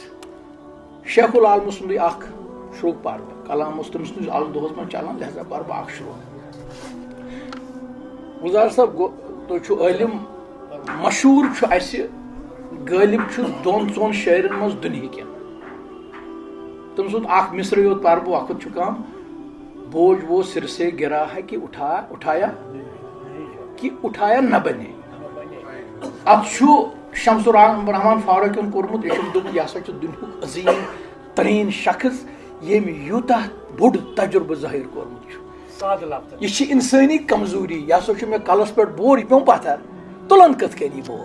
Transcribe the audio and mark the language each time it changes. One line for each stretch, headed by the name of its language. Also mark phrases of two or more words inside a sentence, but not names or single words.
Kashmiri: شیخ العالمہٕ سُنٛدُے اکھ شروٗع پرٕ بہٕ, کلام اوس تٔمۍ سٕنٛدِس آز دۄہس منٛز چلان, لہذا پرٕ بہٕ اکھ شروٗع. گُلزار صٲب تُہۍ چھِو عٲلِم, مشہوٗر چھُ اَسہِ غٲلب چھُ 2-4 شٲعرن منٛز دُنہِکٮ۪ن. تٔمۍ سُنٛد اکھ مِصرٕ یوت پرٕ بہٕ, وقت چھُ کم.
Urdu: بوجھ وہ سر سے گرا ہے کہ اٹھایا نہ بنے.
Kashmiri: اتھ چھُ شمس الرحمان فاروقین کوٚرمُت, یہِ چھُم دوٚپمُت یہِ ہسا چھُ دُنیہُک عظیٖم تریٖن شخص ییٚمۍ یوٗتاہ بوٚڑ تجربہٕ ظٲہِر کوٚرمُت چھُ. یہِ چھِ انسٲنی کمزوری, یہِ ہسا چھُ مےٚ کلس پٮ۪ٹھ بور, یہِ پیوٚم پتھر, تُلان کِتھ کٔنۍ یہِ بور.